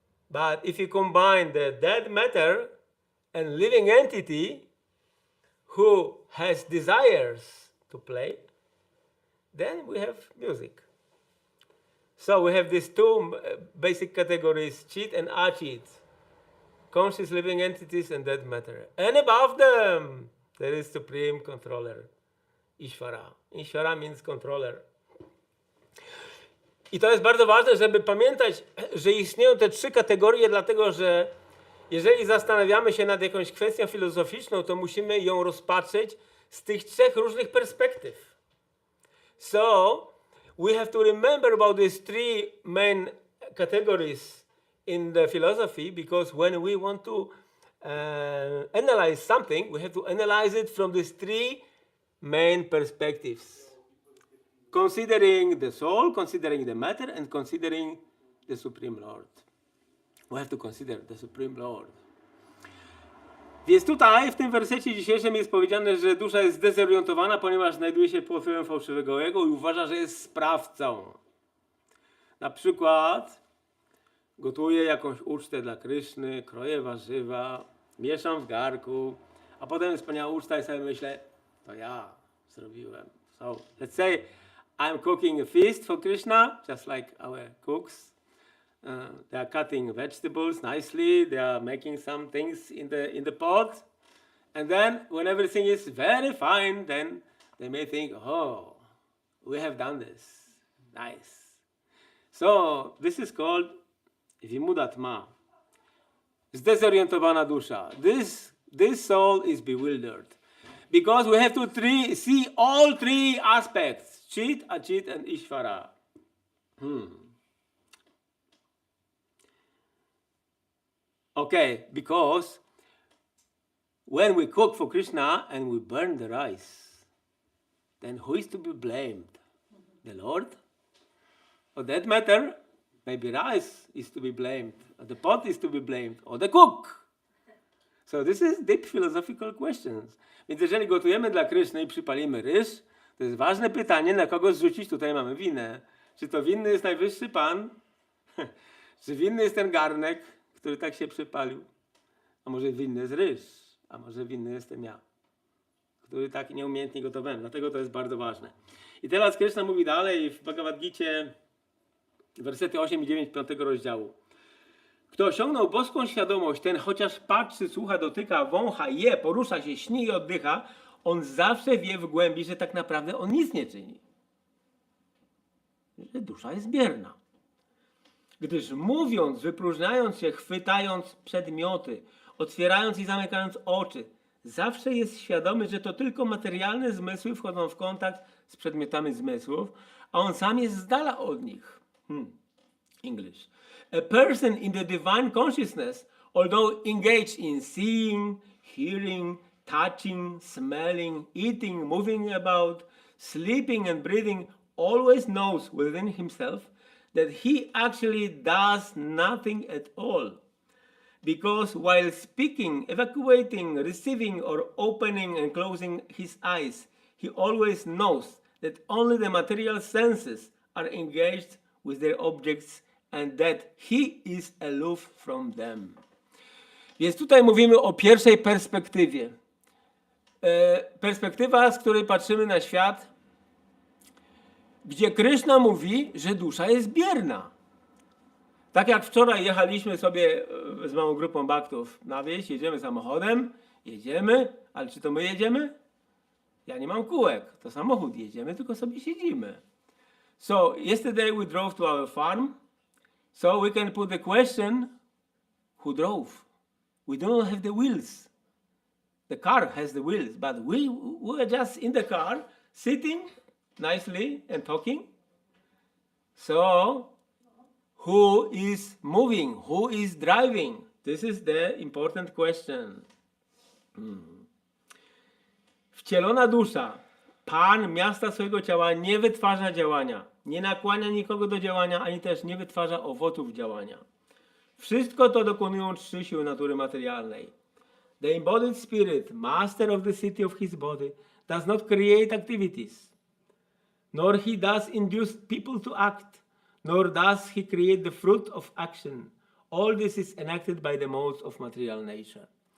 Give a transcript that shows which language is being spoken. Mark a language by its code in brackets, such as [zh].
[en] But if you combine the dead matter and living entity who has desires to play, then we have music. So we have these 2 basic categories, Chit and Achit, conscious living entities and dead matter. And above them, there is supreme controller, Ishvara. Ishvara means controller. [pl] I to jest bardzo ważne, żeby pamiętać, że istnieją te 3 kategorie, dlatego że jeżeli zastanawiamy się nad jakąś kwestią filozoficzną, to musimy ją rozpatrzeć z tych 3 różnych perspektyw. [en] So, we have to remember about these 3 main categories in the philosophy, because when we want to analyze something, we have to analyze it from these 3 main perspectives. Considering the soul, considering the matter, and considering the Supreme Lord. We have to consider the Supreme Lord. [pl] Więc tutaj, w tym wersecie dzisiejszym jest powiedziane, że dusza jest zdezorientowana, ponieważ znajduje się pod wpływem fałszywego ego i uważa, że jest sprawcą. Na przykład gotuję jakąś ucztę dla Kryszny, kroję warzywa, mieszam w garku, a potem jest wspaniała uczta i sobie myślę, to ja zrobiłem. [en] So, let's say I'm cooking a feast for Krishna, just like our cooks. They are cutting vegetables nicely. They are making some things in the pot, and then when everything is very fine, then they may think, "Oh, we have done this, nice." So this is called vimudatma, [pl] zdezorientowana dusza. [en] This soul is bewildered because we have to see all 3 aspects: Chit, Achit, and Ishvara. Okay, because when we cook for Krishna and we burn the rice, then who is to be blamed? The Lord? Or that matter? Maybe rice is to be blamed, or the pot is to be blamed, or the cook. So this is deep philosophical questions. [pl] Więc jeżeli gotujemy dla Kryszny i przypalimy ryż, to jest ważne pytanie, na kogo zrzucić tutaj mamy winę. Czy to winny jest najwyższy Pan? Czy winny jest ten garnek, który tak się przypalił? A może winny jest ryż? A może winny jestem ja, który tak nieumiejętnie gotowałem. Dlatego to jest bardzo ważne. I teraz Kryszna mówi dalej w Bhagavad Gicie, wersety 8 i 9 5 rozdziału. Kto osiągnął boską świadomość, ten chociaż patrzy, słucha, dotyka, wącha, je, porusza się, śni i oddycha, on zawsze wie w głębi, że tak naprawdę on nic nie czyni. Że dusza jest bierna. Gdyż mówiąc, wypróżniając się, chwytając przedmioty, otwierając i zamykając oczy, zawsze jest świadomy, że to tylko materialne zmysły wchodzą w kontakt z przedmiotami zmysłów, a on sam jest z dala od nich. [en] English. A person in the divine consciousness, although engaged in seeing, hearing, touching, smelling, eating, moving about, sleeping and breathing, always knows within himself that he actually does nothing at all. Because while speaking, evacuating, receiving, or opening and closing his eyes, he always knows that only the material senses are engaged with their objects and that he is aloof from them. [pl] Więc tutaj mówimy o pierwszej perspektywie. Perspektywa, z której patrzymy na świat, gdzie Kryszna mówi, że dusza jest bierna. Tak jak wczoraj jechaliśmy sobie z małą grupą baktów na wieś, jedziemy samochodem, jedziemy, ale czy to my jedziemy? Ja nie mam kółek, to samochód jedziemy, tylko sobie siedzimy. [en] So, yesterday we drove to our farm, so we can put the question, who drove? We don't have the wheels. The car has the wheels, but we were just in the car, sitting nicely and talking. So, who is moving? Who is driving? This is the important question. [pl] Wcielona dusza, Pan miasta swojego ciała nie wytwarza działania, nie nakłania nikogo do działania, ani też nie wytwarza owoców działania. Wszystko to dokonują trzy siły natury materialnej. [en] The embodied spirit, master of the city of his body, does not create activities, nor he does induce people to act, nor does he create the fruit of action. All this is enacted by the modes of material nature.